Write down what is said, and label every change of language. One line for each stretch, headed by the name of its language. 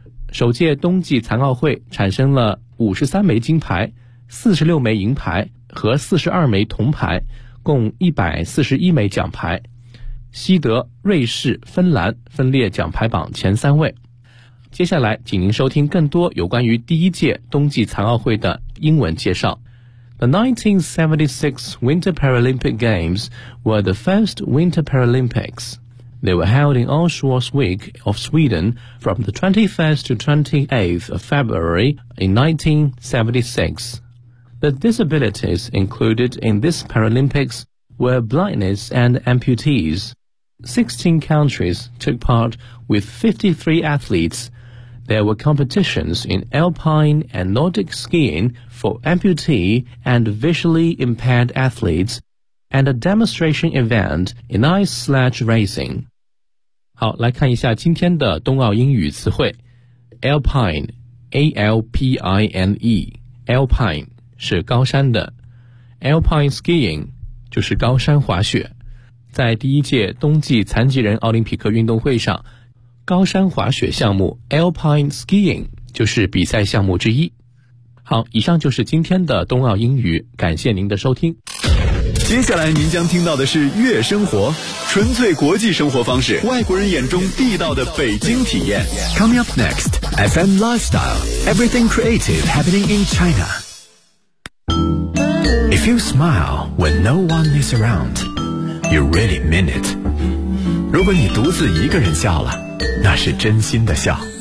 Chinese: 首届冬季残奥会产生了53枚金牌、46枚银牌和42枚铜牌，共141枚奖牌，西德、瑞士、芬兰分列奖牌榜前三位。接下来请您收听更多有关于第一届冬季残奥会的英文介绍。
English: The 1976 Winter Paralympic Games were the first Winter Paralympics. They were held in Örnsköldsvik of Sweden from the 21st to 28th of February in 1976. The disabilities included in this Paralympics were blindness and amputees. 16 countries took part with 53 athletes. There were competitions in alpine and Nordic skiing for amputee and visually impaired athletes, and a demonstration event in ice sledge racing.
Chinese: 好，来看一下今天的冬奥英语词汇。
English: Alpine, A-L-P-I-N-E, Alpine.
Chinese: 是高山的 Alpine skiing 就是高山滑雪。在第一届冬季残疾人奥林匹克运动会上，高山滑雪项目 Alpine skiing 就是比赛项目之一。好，以上就是今天的冬奥英语，感谢您的收听。接下来您将听到的是月生活，纯粹国际生活方式，外国人眼中地道的北京体验。
English: Coming up next FM Lifestyle Everything Creative Happening in ChinaIf you smile when no one is around, you really mean it.
Chinese: 如果你独自一个人笑了，那是真心的笑。